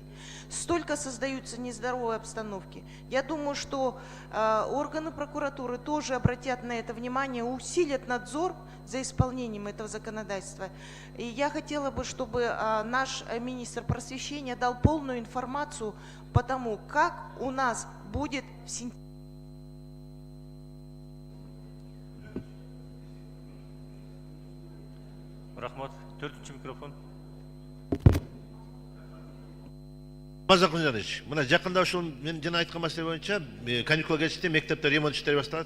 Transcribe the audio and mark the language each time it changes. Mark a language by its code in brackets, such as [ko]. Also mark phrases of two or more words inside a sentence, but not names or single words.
[ru] Столько создаются нездоровые обстановки. Я думаю, что органы прокуратуры тоже обратят на это внимание, усилят надзор за исполнением этого законодательства. И я хотела бы, чтобы наш министр просвещения дал полную информацию по тому, как у нас будет в сентябре. [ky] Рахмат. 4-ші микрофон. Алмаз Акунжанович, мына жакында ушул мен жана айткан маселе боюнча каникул кетишти, мектепте ремонт иштери башталат.